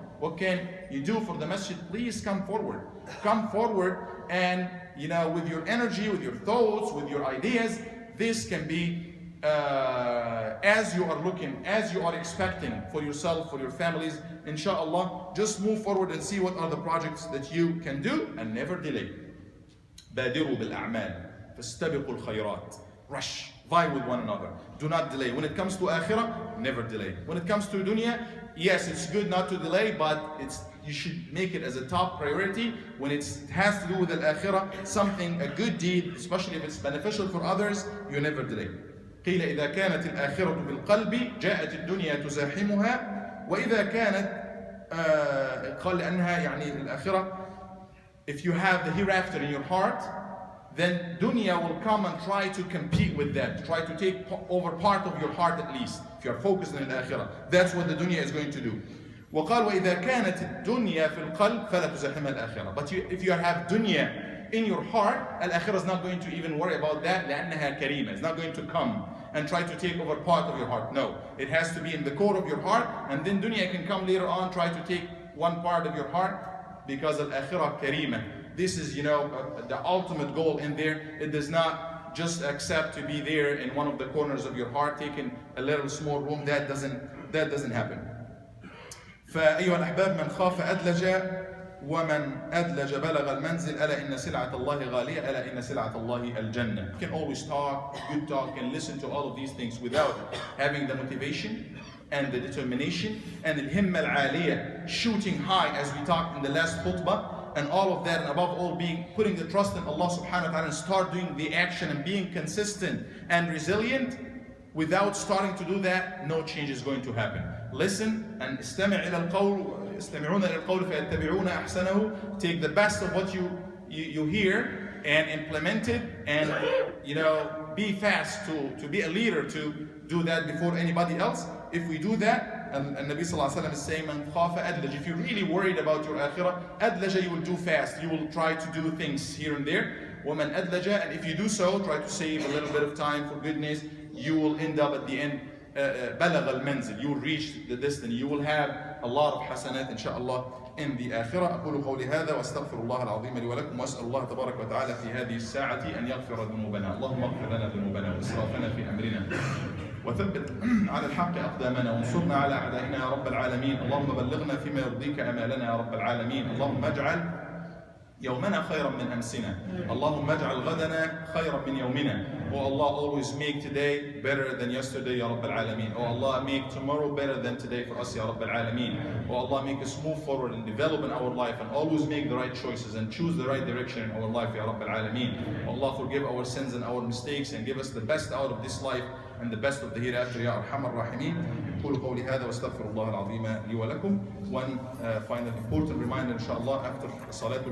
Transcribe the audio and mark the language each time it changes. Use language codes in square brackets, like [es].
[en] What can you do for the masjid? Please come forward. Come forward, and with your energy, with your thoughts, with your ideas, this can be as you are looking, as you are expecting for yourself, for your families, inshallah. Just move forward and see what are the projects that you can do, and never delay. [ar] بادروا بالأعمال فاستبقوا الخيرات. [en] Rush, vie with one another. Do not delay. When it comes to akhirah, never delay. When it comes to dunya, yes, it's good not to delay, but you should make it as a top priority. When it has to do with al-akhirah, something, a good deed, especially if it's beneficial for others, you never delay. [ar] قيل إذا كانت الآخرة بالقلب جاءت الدنيا تزاحمها وإذا كانت قال لأنها يعني الآخرة, [en] if you have the hereafter in your heart, then dunya will come and try to compete with that, try to take over part of your heart at least, if you are focused on al-akhirah. That's what the dunya is going to do. [ar] وقال وإذا كانت الدنيا في القلب فلا تزاحمها الآخرة. [en] But if you have dunya in your heart, al-akhirah is not going to even worry about that, [ar] لأنها كريمة. [en] It's not going to come and try to take over part of your heart. No, it has to be in the core of your heart, and then dunya can come later on, try to take one part of your heart, because al-akhirah karima. This is, the ultimate goal in there. It does not just accept to be there in one of the corners of your heart, taking a little small room. That doesn't happen. [ar] فأيها الأحباب من خاف أدلج ومن أدلج بلغ المنزل ألا إن سلعة الله غالية ألا إن سلعة الله الجنة. [en] You can always talk, good talk, and listen to all of these things without having the motivation and the determination and the himma al-aliyah, shooting high, as we talked in the last khutbah, and all of that, and above all putting the trust in Allah subhanahu wa ta'ala, and start doing the action and being consistent and resilient. Without starting to do that, no change is going to happen. Listen and [ar] استمعون إلى القول فيتبعون أحسنه. [en] Take the best of what you hear and implement it, and be fast to be a leader, to do that before anybody else. If we do that, and Nabi sallallahu alaihi wasallam is saying, [ar] "Man khafa adlaj." [en] If you're really worried about your akhirah, adlaja, you will do fast. You will try to do things here and there. وَمَنْ adlaja, and if you do so, try to save a little bit of time for goodness. You will end up at the end, [ar] بلغ المنزل. [en] You will reach the distance. You will have a lot of hasanat, inshallah, in the akhirah. [ar] أقول قولي هذا وأستغفر الله العظيم لي ولكم وأسأل الله تبارك وتعالى في هذه الساعة أن يغفر ذنوبنا. اللهم اغفر لنا ذنوبنا وإسرافنا في أمرنا وثبت على الحق أقدامنا وانصرنا على أعدائنا يا رب العالمين. اللهم بلغنا فيما يرضيك أمالنا يا رب العالمين. اللهم اجعل يومنا خيرا من أمسنا. اللهم اجعل غدنا خيرا من يومنا. [en] Oh Allah, always make today better than yesterday ya Rabb al-Alameen. Oh Allah, make tomorrow better than today for us ya Rabb al-Alameen. Oh Allah, make us move forward and develop in our life, and always make the right choices and choose the right direction in our life ya Rabb al-Alameen. Oh Allah, forgive our sins and our mistakes, and give us the best out of this life and the best of the hereafter ya Arhamar Rahimin. [ar] أقول قولي هذا واستغفر الله العظيم لي ولكم. [en] One final important reminder, inshallah, after Salatul